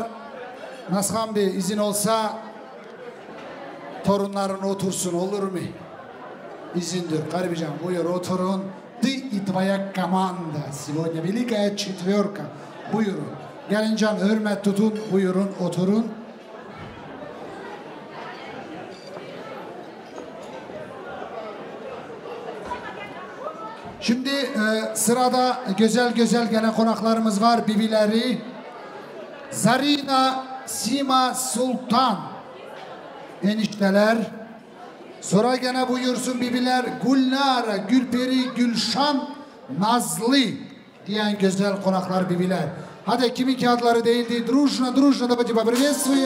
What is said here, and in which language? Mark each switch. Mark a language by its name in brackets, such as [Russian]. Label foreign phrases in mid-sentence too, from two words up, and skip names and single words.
[Turkish] Nashan Bey izin olsa torunların otursun olur mu? İzindir. Karibcan buyur oturun. [Russian] Ты и твоя команда. Сегодня великая четверка. [Turkish] Buyurun. Gelincan hürmet tutun. Buyurun oturun. Şimdi sırada güzel gelen konaklarımız var. Bibileri Zarina, Sima, Sultan enişteler. Sonra gene buyursun bibiler Gülnara, Gülperi, Gülşan, Nazlı diyen güzel konaklar bibiler. Hadi kimin kağıtları değildi. [Russian] Дружно давайте поприветствуем.